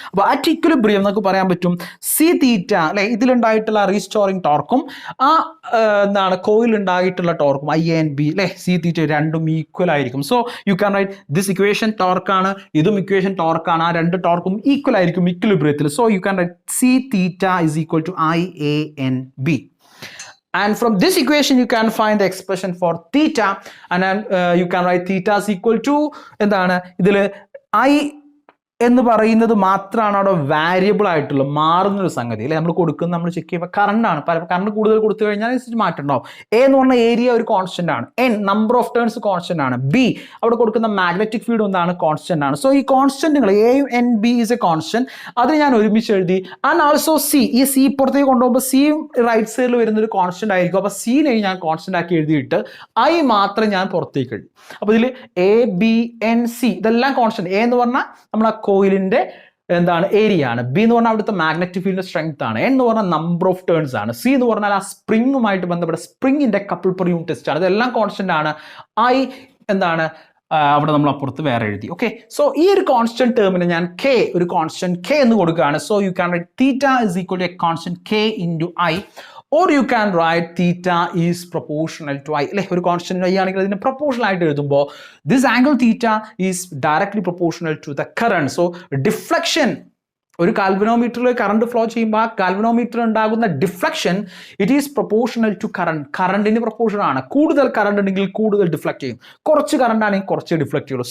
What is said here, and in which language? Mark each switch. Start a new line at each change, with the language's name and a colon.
Malayalam: അപ്പൊ at equilibrium എന്നൊക്കെ പറയാൻ പറ്റും സി തീറ്റ അല്ലെ, ഇതിലുണ്ടായിട്ടുള്ള റീസ്റ്റോറിംഗ് ടോർക്കും ആ എന്താണ് കോയിൽ ഉണ്ടായിട്ടുള്ള ടോർക്കും IANB അല്ലെ, സി തീറ്റ രണ്ടും ഈക്വൽ ആയിരിക്കും.
English: so you can write this equation
Malayalam: ടോർക്കാണ്, ഇതും ഇക്വേഷൻ ടോർക്കാണ്. ആ രണ്ട് ടോർക്കും ഈക്വൽ ആയിരിക്കും ഇക്വിലിബ്രിയത്തിൽ.
English: So you can write C theta is equal to IANB. And from this equation you can find the expression for theta, and then you can write theta is equal to
Malayalam: എന്താണ് ഇതിൽ I എന്ന് പറയുന്നത് മാത്രമാണ് അവിടെ variable ആയിട്ടുള്ള മാറുന്നൊരു സംഗതി അല്ലെ. നമ്മൾ കൊടുക്കുന്ന നമ്മൾ ചെക്ക് ചെയ്യുമ്പോൾ കറണ്ടാണ്. കറണ്ട് കൂടുതൽ കൊടുത്തു കഴിഞ്ഞാൽ മാറ്റം ഉണ്ടാവും. എ എന്ന് പറഞ്ഞ ഏരിയ ഒരു കോൺസ്റ്റന്റ് ആണ്. N number of turns constant ആണ്. ബി അവിടെ കൊടുക്കുന്ന മാഗ്നറ്റിക് ഫീൽഡ് എന്താണ്? കോൺസ്റ്റന്റ് ആണ്. സോ ഈ കോൺസ്റ്റന്റുകൾ എയും
English: and B is a constant,
Malayalam: അതിന് ഞാൻ ഒരുമിച്ച് എഴുതി. ആൻഡ് ആൾസോ സി, ഈ സി പുറത്തേക്ക് കൊണ്ടുപോകുമ്പോൾ സിയും റൈറ്റ് സൈഡിൽ വരുന്ന ഒരു കോൺസ്റ്റന്റ് ആയിരിക്കും. അപ്പൊ സിനെ ഞാൻ കോൺസ്റ്റന്റ് ആക്കി എഴുതിയിട്ട് ഐ മാത്രം ഞാൻ പുറത്തേക്ക് എഴുതി. അപ്പൊ ഇതിൽ ABNC ഇതെല്ലാം കോൺസ്റ്റന്റ്. എ എന്ന് പറഞ്ഞാൽ നമ്മൾ ആ കോയിലിന്റെ എന്താണ് ഏരിയ ആണ്. ബി എന്ന് പറഞ്ഞാൽ അവിടുത്തെ മാഗ്നറ്റിക് ഫീൽഡിന്റെ സ്ട്രെങ്ത് ആണ്. എൻ എന്ന് പറഞ്ഞാൽ നമ്പർ ഓഫ് ടേൺസ് ആണ്. സി എന്ന് പറഞ്ഞാൽ ആ സ്പ്രിങ്ങുമായിട്ട് ബന്ധപ്പെട്ട സ്പ്രിങ്ങിന്റെ കപ്പിൾ പെർ യൂണിറ്റ് ടെസ്റ്റ് ആണ്. ഇതെല്ലാം കോൺസ്റ്റന്റ് ആണ്. ഐ എന്താണ് അവിടെ നമ്മൾ അപ്പുറത്ത് വേറെ എഴുതി. ഓക്കെ, സോ ഈ ഒരു കോൺസ്റ്റന്റ് ടേമിന് ഞാൻ കെ ഒരു കോൺസ്റ്റന്റ് കെ എന്ന് കൊടുക്കുകയാണ്.
English: So you can write theta is equal to a constant K into I, or you can write theta is proportional to I.
Malayalam: അല്ലെ, ഒരു കോൺസ്റ്റന്റ് I ആണെങ്കിൽ അതിന് പ്രൊപ്പോർഷണൽ ആയിട്ട് എഴുതുമ്പോൾ
English: this angle theta is directly proportional to the current.
Malayalam: So deflection, ഒരു കാൽവനോമീറ്ററിൽ current flow ചെയ്യുമ്പോൾ ആ കാൽവനോമീറ്റർ ഉണ്ടാകുന്ന deflection
English: It is proportional to current.
Malayalam: കറണ്ടിന് proportional ആണ്. കൂടുതൽ കറണ്ട് ഉണ്ടെങ്കിൽ കൂടുതൽ ഡിഫ്ലക്ട് ചെയ്യും, കുറച്ച് കറണ്ട് ആണെങ്കിൽ കുറച്ച് ഡിഫ്ലക്ട് ചെയ്യുള്ളൂ.